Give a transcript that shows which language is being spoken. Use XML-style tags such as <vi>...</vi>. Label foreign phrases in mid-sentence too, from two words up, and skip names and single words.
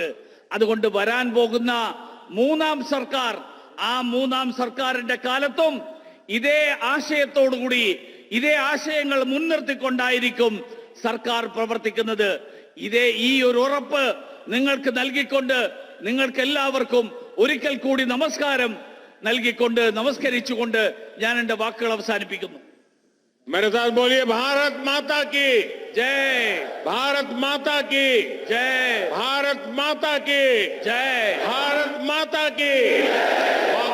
<ml>അതുകൊണ്ട് വരാൻ പോകുന്ന മൂന്നാം സർക്കാർ, ആ മൂന്നാം സർക്കാരിന്റെ കാലത്തും ഇതേ ആശയത്തോടുകൂടി, ഇതേ ആശയങ്ങൾ മുൻനിർത്തിക്കൊണ്ടായിരിക്കും സർക്കാർ പ്രവർത്തിക്കുന്നത്. ഈ ഒരു ഉറപ്പ് നിങ്ങൾക്ക് നൽകിക്കൊണ്ട്, നിങ്ങൾക്ക് എല്ലാവർക്കും ഒരിക്കൽ കൂടി നമസ്കാരം നൽകിക്കൊണ്ട്, നമസ്കരിച്ചുകൊണ്ട് ഞാൻ എന്റെ വാക്കുകൾ അവസാനിപ്പിക്കുന്നു.</ml> <hi>मेरे साथ बोलिए, भारत माता की जय, भारत माता की जय, भारत माता की जय, भारत माता की</hi>